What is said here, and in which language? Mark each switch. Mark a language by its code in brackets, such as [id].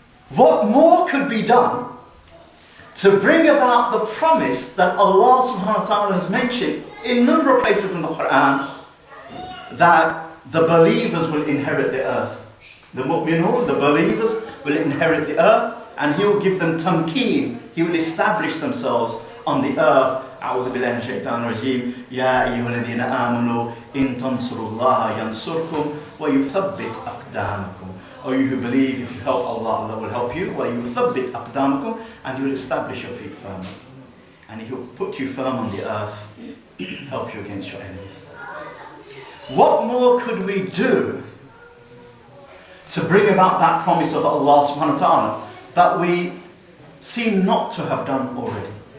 [en] What more could be done to bring about the promise that Allah subhanahu wa ta'ala has mentioned in a number of places in the Quran, that the believers will inherit the earth. The mu'minun, the believers, will inherit the earth, and He will give them tamkeen. He will establish themselves on the earth. [ar] أعوذ بالله من الشيطان الرجيم يا أيها الذين آمنوا إن تنصروا الله ينصركم ويثبت أقدامكم. [en] O you who believe, if you help Allah, Allah will help you. [ar] وَيُثَبِّتْ أَقْدَامَكُمْ, [en] and He will establish your feet firmly. And He will put you firm on the earth, help you against your enemies. What more could we do to bring about that promise of Allah subhanahu wa ta'ala that we seem not to have done already?